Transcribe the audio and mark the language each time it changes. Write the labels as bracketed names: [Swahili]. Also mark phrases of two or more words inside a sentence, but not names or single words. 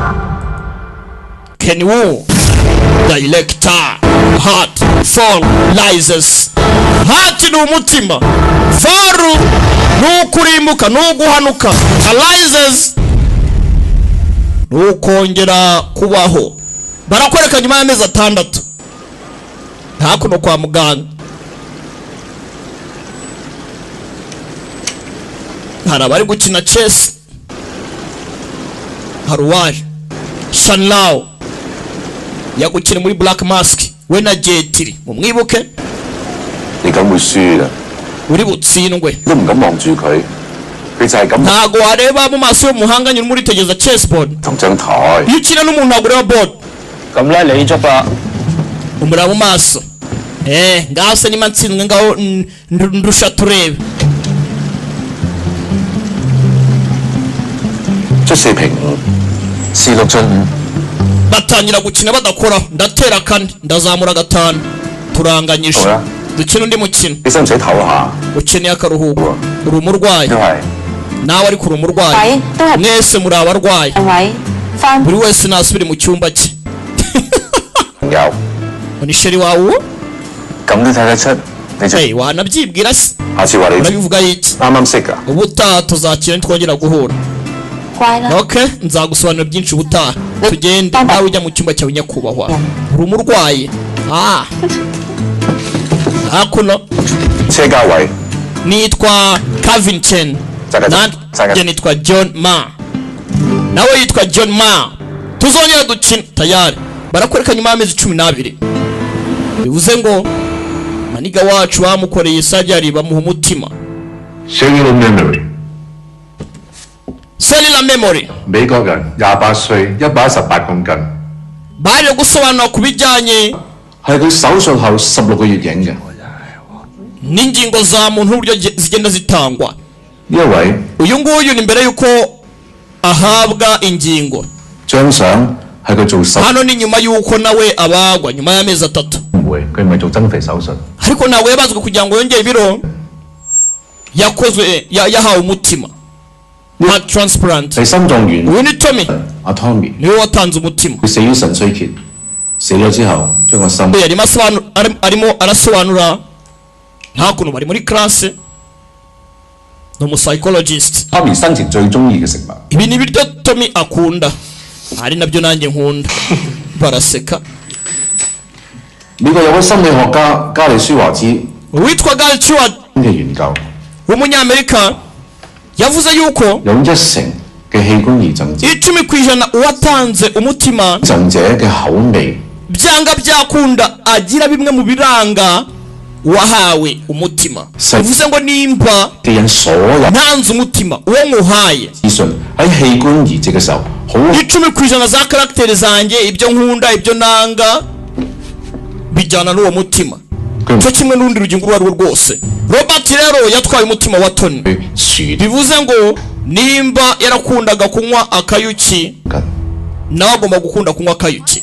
[Kinyarwanda] Kenny Wu [English] Director Heart for License Heart [Kinyarwanda] ni umutima Faru nukurimbuka nuguhanuka License nukongera kubaho barakwereka nyuma y'amezi 6 hakuno kwa muganga hari abari gukina chess haruwaje Shanlao yagukina muri Black Mask we na Jetiri mumwibuke [Cantonese] 你咁會輸㗎， [Kinyarwanda] uri butsindwe [Cantonese] 都唔敢望住佢，佢就係咁 [Kinyarwanda] ntago wareba mu maso y'umuhanganye urimo uritegereza chessboard [Cantonese] 同張台。 [Kinyarwanda] iyo ukina n'umuntu ntabwo ureba board [Cantonese] 咁咧你捉啦， [Kinyarwanda] umureba mu maso ngaho se nima ntsinzwe ngaho ndusha turebe [Cantonese] 出4平5，4 6進5。 [Kinyarwanda] batangira gukina badakoraho ndatera kane ndazamura gatanu turanganyije [Cantonese] 好啦， [Kinyarwanda] dukina undi mukino [Cantonese] 你使唔使唞下？ [Kinyarwanda] ukeneye akaruhuko uri umurwayi [Cantonese] 都係 [Kinyarwanda] nawe ariko uri umurwayi mwese muri abarwayi buri wese nasubire mu cyumba cye [Cantonese] 朋友， [Kinyarwanda] ni sheri wawe uwo [Cantonese] 咁都睇得出你就 [Kinyarwanda] wanabyibwira se [Cantonese] 下次話你 [Kinyarwanda] urabivuga iki [Cantonese] 啱啱識㗎。 [Kinyarwanda] ubutaha tuzakina ntitwongera guhura okay nzagusobanurira byinshi ubutaha tugende nawe ujya mu cyumba cyawe nyakubahwa uri umurwayi hakuno [Cantonese] 車家位 [Kinyarwanda] nitwa Calvin Chen nanjye nitwa John Ma nawe yitwa John Ma tuzongera dukina tayari barakwereka nyuma y'amezi 12 bivuze ngo maniga wacu bamukoreye sajari bamuha umutima [English] cellular memory cellular memory [Cantonese] 美國人28歲118公斤 [Kinyarwanda] baje gusobanura ku bijyanye [Cantonese] 係佢手術後16個月影嘅。 [Kinyarwanda] n'ingingo za muntu uburyo zigenda zitangwa [Cantonese] 呢一位 [Kinyarwanda] uyu nguyu ni mbere yuko ahabwa ingingo [Cantonese] 張相係佢做手 [Kinyarwanda] hano ni nyuma yuko nawe abagwa nyuma y'amezi 3 [Cantonese] 唔會，佢唔係做增肥手術。 [Kinyarwanda] ariko ntabwo yabazwe kugira ngo yongere ibiro yakozwe yahawe umutima nka transplant [Cantonese] 係心臟員 [Kinyarwanda] uyu ni Tommy [Cantonese] 阿 Tommy， [Kinyarwanda] niwe watanze umutima [Cantonese] 佢死於腎衰竭，死咗之後將個心 [Kinyarwanda] arimo arasobanura nta kuntu bari muri classe ni umusayikologisite [Cantonese] Tommy 生前最中意嘅食物。 [Kinyarwanda] ibi ni ibiryo Tommy akunda ari nabyo nanjye nkunda baraseka [Cantonese] 美國有位心理學家加利舒華茲 [Kinyarwanda] uwitwa Gal Stewart [Cantonese] 嘅研究， [Kinyarwanda] w'umunyamerika yavuze yuko [Cantonese] 有1%嘅器官移贈者， [Kinyarwanda] 10% uwatanze umutima [Cantonese] 贈者嘅口味 [Kinyarwanda] byanga byakunda agira bimwe mu biranga wahawe umutima bivuze ngo nimba [Cantonese] 嘅人所有 [Kinyarwanda] ntanze umutima uwo muhaye [Cantonese] 資訊喺器官移植嘅時候，好 [Kinyarwanda] 10% za karagiteri zanjye ibyo nkunda ibyo nanga bijyana n'uwo mutima cyo kimwe n'urundi rugingo urwo ari rwo rwose Robert rero yatwaye umutima wa Tony [Cantonese] 樹 [Kinyarwanda] bivuze ngo nimba yarakundaga kunywa akayuki [Cantonese] 緊。 [Kinyarwanda] nawe agomba gukunda kunywa akayuki